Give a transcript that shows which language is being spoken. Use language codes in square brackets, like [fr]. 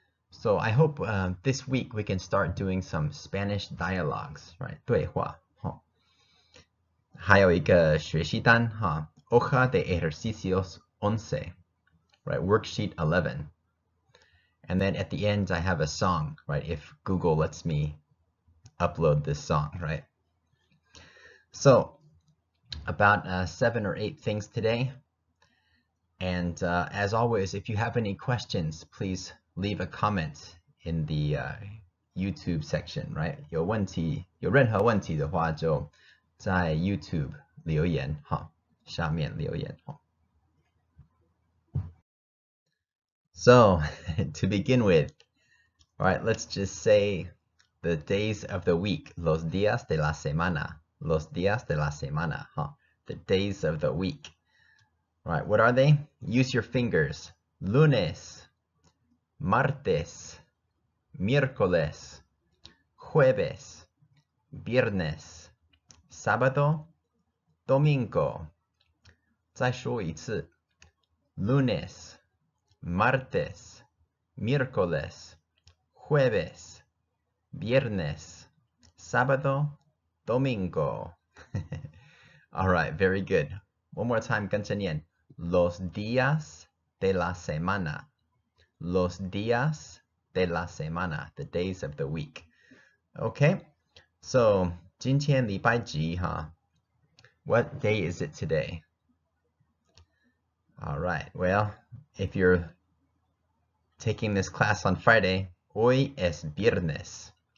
[en] So I hope this week we can start doing some Spanish dialogues, right? [zh] 对话，还有一个学习单哈 [es] Hoja de ejercicios 11, [en] right? Worksheet 11. And then at the end I have a song, right? If Google lets me upload this song, right? So about 7 or 8 things today. And as always, if you have any questions, please leave a comment in the YouTube section, right? [zh] 有任何问题的话就在 YouTube 留言哈，下面留言哈。 [en] So to begin with, all right, let's just say the days of the week, [es] los días de la semana, [en] los días de la semana, the days of the week. All right, what are they? Use your fingers. [es] Lunes, martes, miércoles, jueves, viernes, sábado, domingo. [zh] 再说一次 [es] lunes, martes, miércoles, jueves, viernes, sábado, domingo. [en] All right, very good. One more time, [zh] 跟着念 [es] los días de la semana. Los días de la semana, [en] the days of the week. Okay, so [zh] 今天礼拜几 [en] What day is it today? All right, well, if you're taking this class on Friday, [es] hoy es viernes.